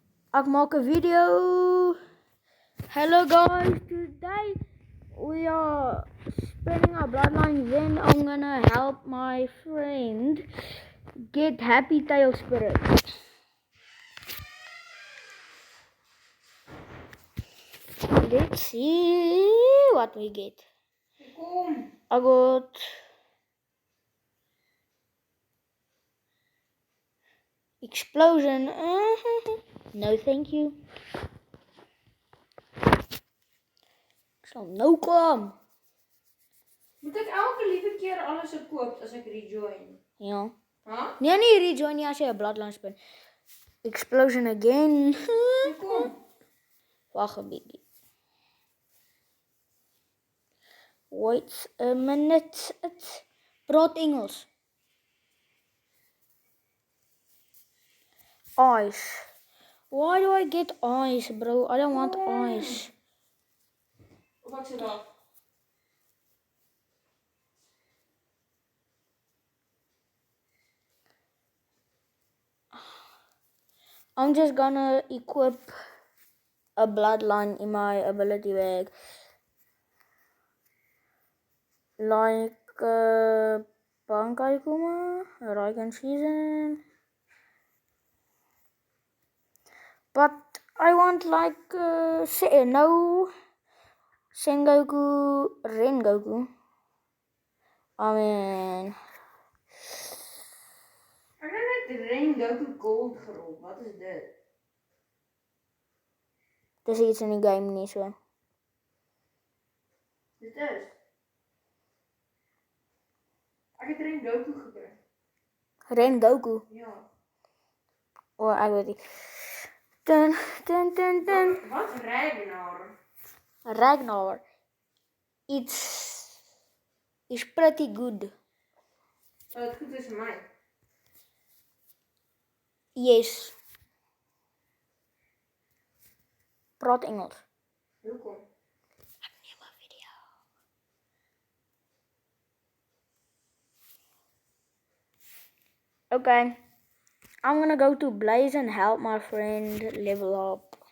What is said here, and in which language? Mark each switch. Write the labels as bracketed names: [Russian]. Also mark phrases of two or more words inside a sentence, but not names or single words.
[Afrikaans] Ek maak 'n video. [English] Hello guys, today we are spinning our bloodlines in. I'm gonna help my friend get Happy Tail Spirit. Let's see what we get. I got Explosion. No thank you. [Afrikaans] Ek sal nou kom. Moet ek elke liewe keer alles koop as ek rejoin? Ja. Huh? Nee, rejoin nie as jy 'n bloodline spin. [English] Explosion again. [Afrikaans] Kom. Wag 'n bietjie. [English] Wait a minute. [Afrikaans] Praat Engels. [English] Eyes. Why do I get eyes, bro? I don't want eyes. [Afrikaans] Wat sê daar? [English] I'm just gonna equip a bloodline in my ability bag. Like Bankai Kuma, Raiken Season. But I want like no Sengoku, Rengoku. I mean, [Afrikaans] Ek het net Rengoku Gold gerol. Wat is dit? dis iets in die game nie so. Dit is. Ek het Rengoku gekry. Rengoku. Ja. Oh, ek weet nie. Dun. Wat Ragnar? [English] Ragnar. It's pretty good. [Afrikaans] Dit goed is vir my. Yes. Praat Engels. Hoekom? Ek neem 'n video. Okay. [English] I'm gonna go to Blaze and help my friend level up.